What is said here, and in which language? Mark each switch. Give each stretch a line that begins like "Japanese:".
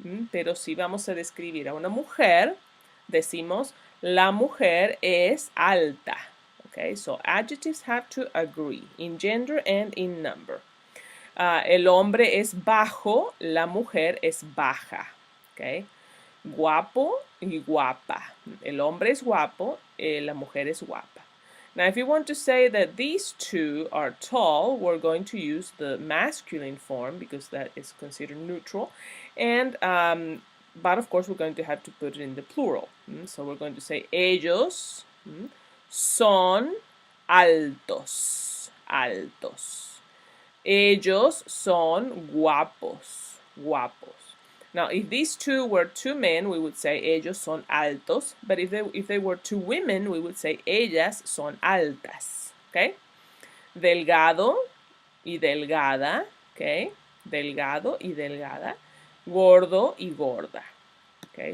Spanish: Pero si vamos a describir a una mujer, decimos la mujer es alta.
English: Okay, so adjectives have to agree in gender and in number.
Spanish: El hombre es bajo, la mujer es baja. Okay, guapo y guapa. El hombre es guapo, la mujer es guapa.
English: Now, if you want to say that these two are tall, we're going to use the masculine form because that is considered neutral. And but of course, we're going to have to put it in the plural. So we're going to say
Spanish: ellos son altos, altos. Ellos son guapos, guapos.
English: Now, if these two were two men, we would say
Spanish: ellos son altos.
English: But if they were two women, we would say
Spanish: ellas son altas. Okay? Delgado y delgada. Okay? Delgado y delgada. Gordo y gorda. Okay?